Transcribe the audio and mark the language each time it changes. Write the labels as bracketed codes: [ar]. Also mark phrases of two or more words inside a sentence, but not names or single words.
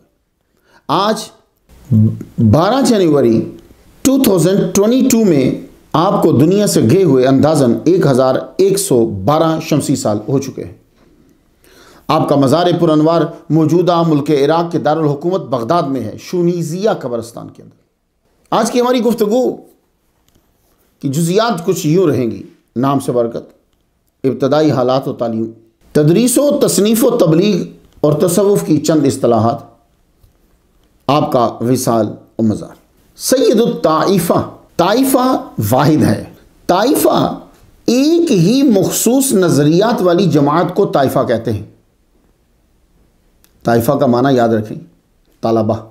[ur] آج 12 جنوری 2022 میں آپ کو دنیا سے گئے ہوئے اندازاً 1112 شمسی سال ہو چکے ہیں. آپ کا مزار پر انوار موجودہ ملک عراق کے دارالحکومت بغداد میں ہے، شونیزیہ قبرستان کے اندر. آج کی ہماری گفتگو کی جزیات کچھ یوں رہیں گی: نام سے برکت، ابتدائی حالات و تعلیم، تدریس و تصنیف و تبلیغ اور تصوف کی چند اصطلاحات، آپ کا وصال و مزار. سید الطائفہ، طائفہ واحد ہے. طائفہ ایک ہی مخصوص نظریات والی جماعت کو طائفہ کہتے ہیں. طائفہ کا معنی یاد رکھیں، طلبہ.